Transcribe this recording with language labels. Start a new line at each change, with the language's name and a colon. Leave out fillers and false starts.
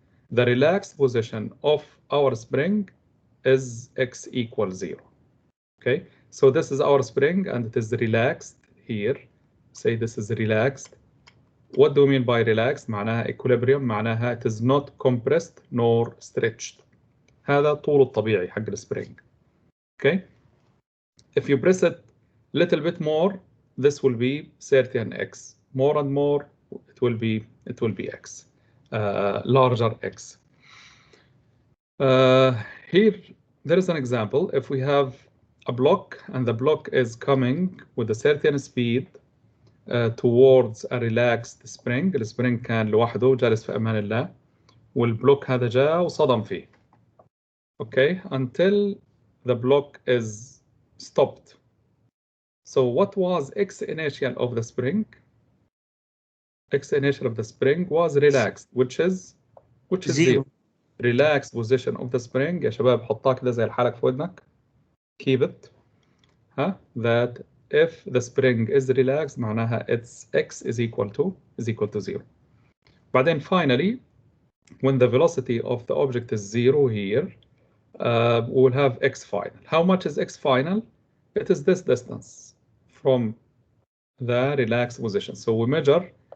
English: The relaxed position of our spring is x equals 0. Okay, so this is our spring and it is relaxed here. Say this is relaxed. What do we mean by relaxed?
Arabic: معناها
English: equilibrium, معناها it is not compressed nor stretched.
Arabic: هذا طول الطبيعي حق السبرينج.
English: Okay, if you press it little bit more, this will be 30x. More and more, it will be x, larger x. Here there is an example. If we have a block and the block is coming with a certain speed towards a relaxed spring.
Arabic: السبرينج كان لوحده جالس في أمان الله, والبلوك هذا جاء وصدم فيه.
English: Okay, until the block is stopped. So what was x initial of the spring? X initial of the spring was relaxed, which is 0. Relaxed position of the spring.
Arabic: يا شباب حطها كده زي الحلقة في ودنك.
English: Keep it. That if the spring is relaxed
Arabic: معناها
English: its x is equal to 0.
Arabic: بعدين
English: finally, when the velocity of the object is 0 here, we will have x final. How much is x final? It is this distance from the relaxed position. So we measure